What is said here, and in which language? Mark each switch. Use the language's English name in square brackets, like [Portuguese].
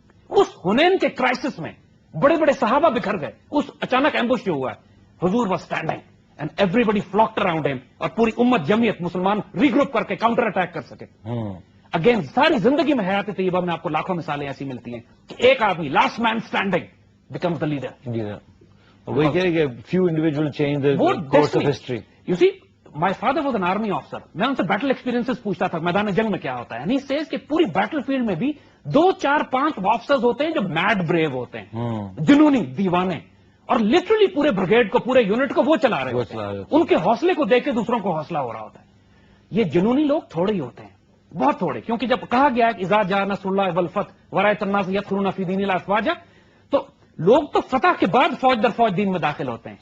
[Urdu] اس حنین کے کرائسس میں بڑے بڑے صحابہ بکھر گئے, اس اچانک ایمبوش جو ہوا ہے, حضور [English] was standing and everybody flocked around him, [Urdu] اور پوری امت جمعیت مسلمان ری گروپ کر کے کاؤنٹر اٹیک کر سکے. اگین ساری زندگی میں حیات طیبہ میں آپ کو لاکھوں مثالیں ایسی ملتی ہیں کہ ایک آدمی, [English] Last man standing, becomes the leader. [Urdu] وہی کہہ رہے کہ [English] few individual change the course of history. You see, my father was an army officer. [Urdu] میں ان سے بیٹل ایکسپیرینسز پوچھتا تھا, میدان جنگ میں کیا ہوتا ہے. [English] And he says [Urdu] کہ پوری بیٹل فیلڈ میں بھی 2, 4, 5 آفیسرز ہوتے ہیں جو میڈ بریو ہوتے ہیں, جنونی دیوانے, اور لٹرلی پورے بریگیڈ کو, پورے یونٹ کو وہ چلا رہے ہوتے ہیں. ان کے حوصلے کو دیکھ کے دوسروں کو حوصلہ ہو رہا ہوتا ہے. یہ جنونی لوگ تھوڑے ہی ہوتے ہیں, بہت تھوڑے, کیونکہ جب کہا گیا ہے کہ [Arabic] اذا جاء نصر اللہ والفتح ورأيت الناس يدخلون في دين الله افواجا, [Urdu] تو لوگ تو فتح کے بعد فوج در فوج دین میں داخل ہوتے ہیں.